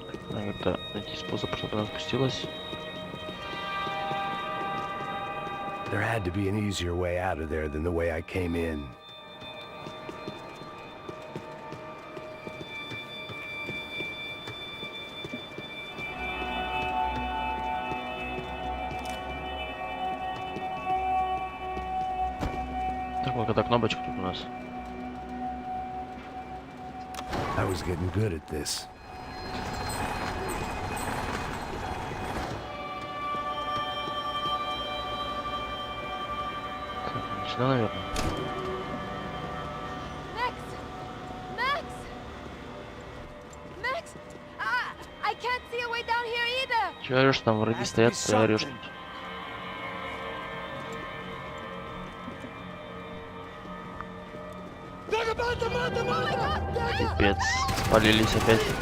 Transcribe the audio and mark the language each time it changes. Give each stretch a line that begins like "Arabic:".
Russian: Надо как-то найти способ, чтобы она спустилась.
English: There had to be an easier way out of there than the way I came in.
Russian: Так, вот эта кнопочка тут у нас.
English: I was getting good at this.
Russian: Так, сюда, наверное.
English: Max! Max! Max! I can't see a way down here either!
Russian: Че орешь, там враги стоят, ты орешь тут. Пипец, спалились опять.